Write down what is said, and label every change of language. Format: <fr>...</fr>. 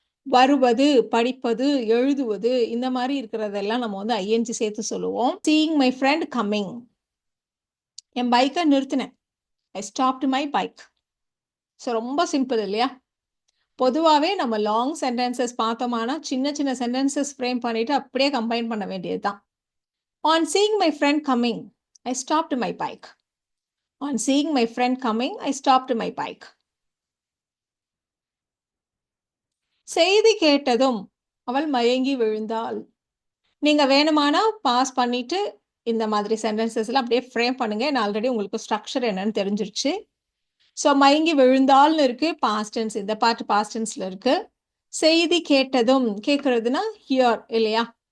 <ta>வருவது, படிப்பது, எழுதுவது இந்த மாதிரி இருக்கிறதெல்லாம் நம்ம வந்து ஐஎன்ஜி சேர்த்து சொல்லுவோம்.</ta> <en>Seeing my friend coming.</en> <ta>என் பைக்கை நிறுத்தினேன்.</ta> <en>I stopped my bike.</en> <ta>ஸோ ரொம்ப சிம்பிள் இல்லையா? பொதுவாவே நம்ம லாங் சென்டென்சஸ் பார்த்தோமானா, சின்ன சின்ன சென்டென்சஸ் ஃப்ரேம் பண்ணிட்டு அப்படியே கம்பைன் பண்ண வேண்டியது தான்.</ta> <en>On seeing my friend coming, I stopped my bike. On seeing my friend coming, I stopped my bike.</en> <ta>செய்தி கேட்டதும் அவள் மயங்கி விழுந்தாள். நீங்க வேணுமானா பாஸ் பண்ணிட்டு இந்த மாதிரி சென்டென்சஸ்லாம் அப்படியே ஃப்ரேம் பண்ணுங்க. நான் ஆல்ரெடி உங்களுக்கு ஸ்ட்ரக்சர் என்னன்னு தெரிஞ்சிருச்சு. ஸோ மயங்கி விழுந்தாள்னு இருக்கு. Past tense. இந்த பார்ட் பாஸ்ட் டென்ஸ்ல இருக்கு. செய்தி கேட்டதும் கேட்கறதுனா ஹியர் இல்லையா?</ta>